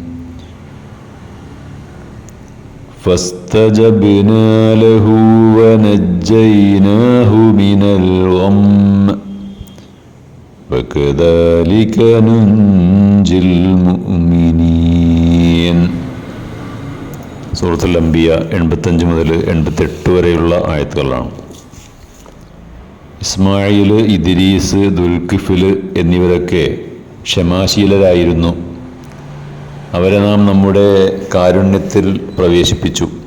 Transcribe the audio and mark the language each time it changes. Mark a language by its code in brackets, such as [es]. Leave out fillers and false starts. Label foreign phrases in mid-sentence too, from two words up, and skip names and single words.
[ar] فاستجبنا له ونجيناه من الغم وكذلك ننجي المؤمنين. [ml] സൂറത്തുൽ അംബിയ 85 മുതൽ 88 വരെയുള്ള ആയത്തുകളാണ്. ഇസ്മായിൽ, ഇദ്രീസ്, ദുൽകിഫിൽ എന്നിവരൊക്കെ ക്ഷമാശീലരായിരുന്നു. അവരെ നാം നമ്മുടെ കാരുണ്യത്തിൽ പ്രവേശിപ്പിച്ചു.